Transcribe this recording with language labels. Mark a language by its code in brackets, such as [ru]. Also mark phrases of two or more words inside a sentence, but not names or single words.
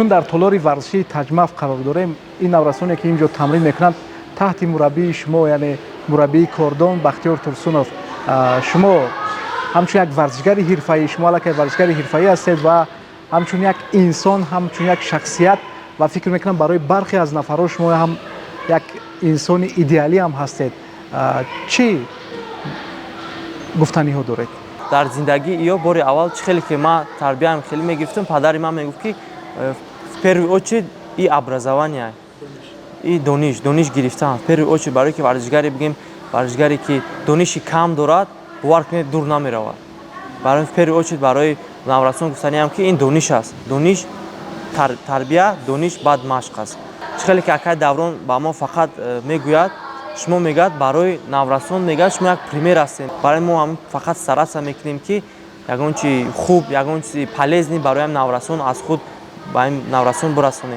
[tg] Чун дар толори варзиши таҷмаф қарор дорем, ин наврасоне ки ин ҷо тамрин мекунанд таҳти мураббии шумо, яъне мураббии кордон Бахтиёр Турсунов, шумо ҳамчун як варзишгари ҳирфаӣ, шумо аллакай варзишгари ҳирфаӣ ҳастед ва ҳамчун як инсон, ҳамчун як шахсият ва фикр мекунам барои бархе аз нафарҳо шумо ҳам як инсони идеалӣ ҳам ҳастед. Чӣ гуфтаниҳо доред? Дар зиндагӣ ё бори аввал чӣ хеле ки ман тарбияам хеле мегирифтам, падари ман мегуфт ки [ru] в первую очередь и образование, [tg] и дониш гирифтан. [ru] В первую очередь [tg] барои ки варзишгаре бигем варзишгаре ки дониши кам дорад, бовар кунед дур намеравад. Барои [ru] в первую очередь [tg] барои наврасон гуфтаниам ки ин дониш аст. Дониш тарбия, дониш баъд машқ аст. Чӣ хеле ки акаи даврон ба мо фақат мегӯяд, шумо мегӯяд барои наврасон мегӯяд шумо як пример ҳастед. Барои мо ҳам фақат стараться мекунем ки ягон чизи хуб, ягон чизи полезни барои ҳам наврасон аз худ ба ин наврасон бирасонем.